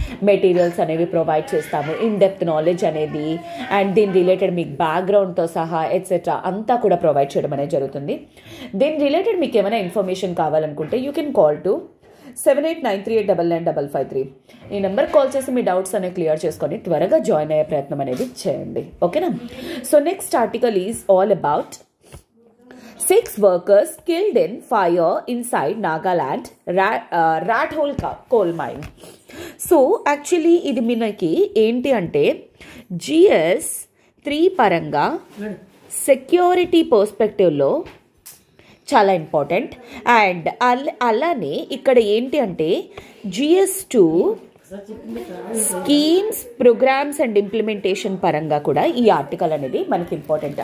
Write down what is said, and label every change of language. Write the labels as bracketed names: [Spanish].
[Telugu] Materials అనేవి provide చేస్తాము, in depth knowledge అనేది అండ్ దీని రిలేటెడ్ మీకు బ్యాక్గ్రౌండ్తో సహా ఎట్సెట్రా అంతా కూడా ప్రొవైడ్ చేయడం అనేది జరుగుతుంది. దీని రిలేటెడ్ మీకు ఏమైనా ఇన్ఫర్మేషన్ కావాలనుకుంటే [English] you can call to [Telugu] 7893899553. ఈ నెంబర్ కాల్ చేసి మీ డౌట్స్ అనేవి క్లియర్ చేసుకొని త్వరగా జాయిన్ అయ్యే ప్రయత్నం అనేది చేయండి. ఓకేనా? [English] So next article is all about 6 workers killed in fire inside Nagaland rat hole coal mine. [Telugu] So actually ఇది మనకి ఏంటి అంటే GS3 పరంగా సెక్యూరిటీ పర్స్పెక్టివ్లో చాలా ఇంపార్టెంట్. అండ్ అలానే ఇక్కడ ఏంటి అంటే GS2 schemes, programmes and implementation పరంగా కూడా ఈ ఆర్టికల్ అనేది మనకి ఇంపార్టెంట్.